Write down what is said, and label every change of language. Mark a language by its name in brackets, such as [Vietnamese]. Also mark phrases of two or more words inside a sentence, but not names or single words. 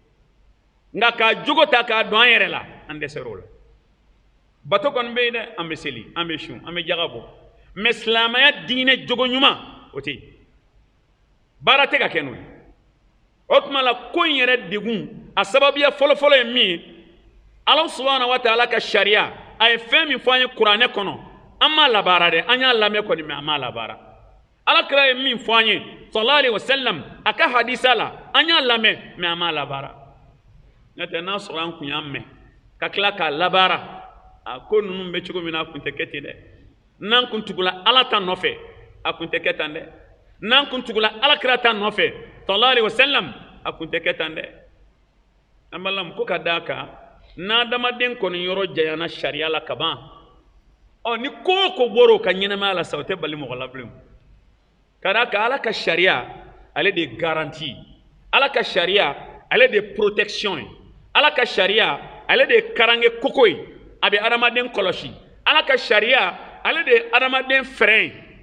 [Bambara] nka k'a jogo ta k'a don an yɛrɛ la an dɛsɛr'o la bato kɔni bɛ yen dɛ an bɛ seli an bɛ sun an bɛ jaga bɔ mɛ silamɛya diinɛ jogo ɲuman o tɛ yen baara tɛ ka kɛ n'o ye o tuma la ko in yɛrɛ degun a sababuya fɔlɔfɔlɔ ye min ye ala [Arabic] سبحانه وتعالى [Bambara] ka sariya a ye fɛn min fɔ an ye kuranɛ kɔnɔ an m'a labaara dɛ an y'a lamɛn kɔni mɛ an m'a labaara alakira ye min fɔ an ye [Arabic] صلى الله عليه وسلم [Bambara] a ka hadisa la an y'a lamɛn mɛ an m'a labaara n'o tɛ n'a sɔrɔ an kun y'a mɛn ka tila k'a labaara a ko ninnu bɛ cogo min na a kun tɛ kɛ ten dɛ n'an kun tugula ala ta nɔfɛ a kun tɛ kɛ tan dɛ n'an kun tugula alakira ta nɔfɛ [Arabic] صلى الله عليه وسلم [Bambara] a kun tɛ kɛ tan dɛ an balimamu ko ka d'a kan n'adamaden kɔni yɔrɔ janyana sariya la ka ban ni ko o ko bɔra o ka ɲɛnamaya la sa o tɛ bali mɔgɔ la bilen ka d'a kan ala ka sariya ale de ye garanti ala ka sariya ale de ye protection ye ala ka sariya ale de ye karange koko ye a bɛ adamaden kɔlɔsi ala ka sariya ale de ye adamaden frein